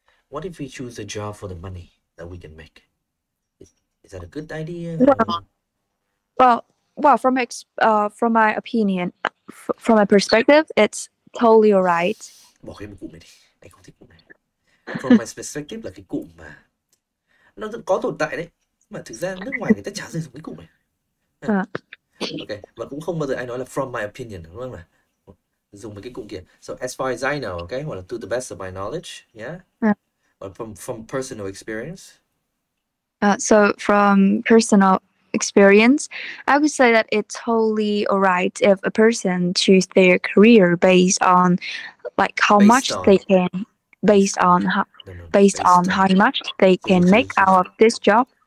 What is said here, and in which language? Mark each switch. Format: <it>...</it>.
<en>What if we choose a job for the money that we can make? Is that a good idea? Well, from my opinion, from my perspective, it's totally alright.</en> <vi>Bỏ cái cụm này đi, anh không thích cụm này.</vi> <en>From my perspective</en> <vi>là cái cụm mà nó có tồn tại đấy, mà thực ra nước ngoài người ta chả dùng cái cụm này. Ok, và cũng không bao giờ ai nói là</vi> <en>from my opinion,</en> <vi>đúng không? Là dùng mấy cái cụm kia.</vi> <en>So as far as I know, okay,</en> <vi>hoặc là</vi> <en>to the best of my knowledge, yeah. Or from personal experience. So from personal experience, I would say that it's totally alright if a person choose their career based on like how much they can, based on how much they can make out of this job.</en>